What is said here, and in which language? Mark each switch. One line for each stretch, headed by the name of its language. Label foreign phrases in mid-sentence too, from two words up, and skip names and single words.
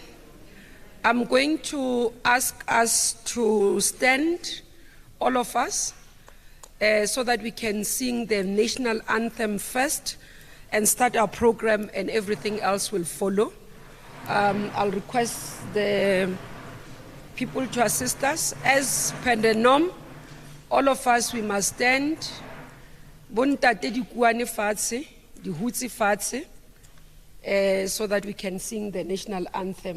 English: I'm going to ask us to stand, all of us, so that we can sing the national anthem first and start our program, and everything else will follow. I'll request the people to assist us. As per the norm, all of us, we must stand.
Southern Sotho: Bontate di kuane fatshe, di hutsi fatshe,
English: so that we can sing the national anthem.